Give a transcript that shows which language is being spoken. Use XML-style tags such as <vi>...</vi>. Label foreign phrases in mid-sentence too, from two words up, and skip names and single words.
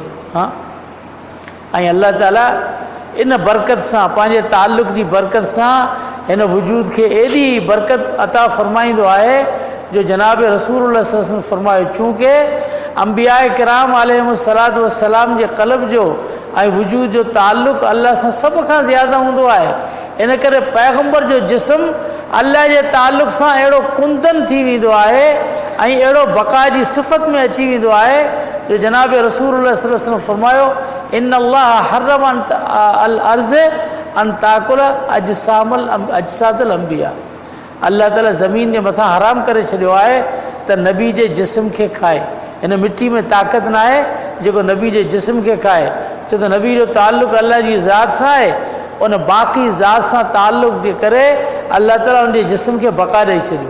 <sd>हा, ऐं अल्लाह ताला इन बरकत सां पंहिंजे ताल्लुक़ जी बरकत सां हिन वजूद खे एॾी बरकत अता फ़रमाईंदो आहे जो जनाब रसूलुल्लाह</sd> <ar>صلى الله عليه وسلم</ar> <sd>फरमायो, चूंकि अंबिया किराम</sd> <ar>عليهم الصلاة والسلام</ar> <sd>जे क़ल्ब जो ऐं वजूद जो ताल्लुक़ अल्लाह सां सभ खां ज़्यादा हूंदो आहे। इन करे पैगम्बर जो जिस्म अल्लाह जे ताल्लुक़ सां अहिड़ो कुंदन थी वेंदो आहे ऐं अहिड़ो बक़ा जी सिफ़त में अची वेंदो आहे जो जनाब रसूलुल्लाह</sd> <ar>صلى الله عليه وسلم</ar> <sd>फरमायो,</sd> <ar>إن الله حرم الأرض أن تأكل أجساد الأنبياء.</ar> <sd>अल्लाह ताला ज़मीन जे मथां हराम करे छॾियो आहे त नबी जे जिस्म खे खाए। हिन मिट्टी में ताक़त न आहे जेको नबी जे जिस्म खे खाए, छो त नबी जो ताल्लुक़ अल्लाह जी ज़ात सां आहे। उन बाक़ी ज़ात सां ताल्लुक़ जे करे अल्लाह ताला उनजे जिस्म खे बक़ा ॾेई छॾियो।</sd>